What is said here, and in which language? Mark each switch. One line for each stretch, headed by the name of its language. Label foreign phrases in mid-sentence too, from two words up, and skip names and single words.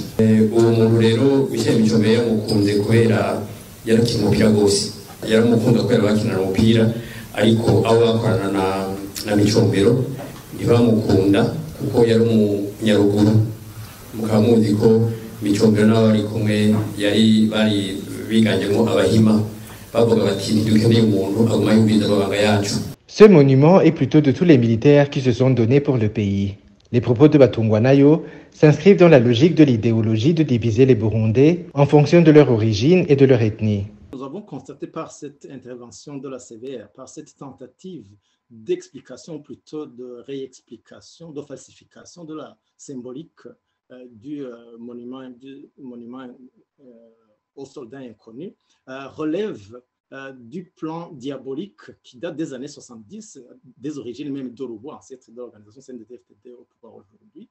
Rundi: Uwo muntu rero Michel Micombero yamukunze kubera yarakina umupira gose yaramukunda kubera bakinana umupira ariko abo bakorana na Micombero ntibamukunda kuko yari umunyaruguru mukaba muzi ko Micombero n'abari kumwe bari biganjemo abahima bavuga bati ntidukeneye umuntu aguma yumviza amabanga yacu.
French: Ce monument est plutôt de tous les militaires qui se sont donnés pour le pays. Les propos de Batungwanayo s'inscrivent dans la logique de l'idéologie de diviser les Burundais en fonction de leur origine et de leur ethnie. Nous avons constaté par cette intervention de la CVR, par cette tentative d'explication, plutôt de réexplication, de falsification de la symbolique du monument aux soldats inconnus, relève du plan diabolique qui date des années 70, des origines même d'Orubo, ancêtre de l'organisation CNDD-FDD au pouvoir aujourd'hui.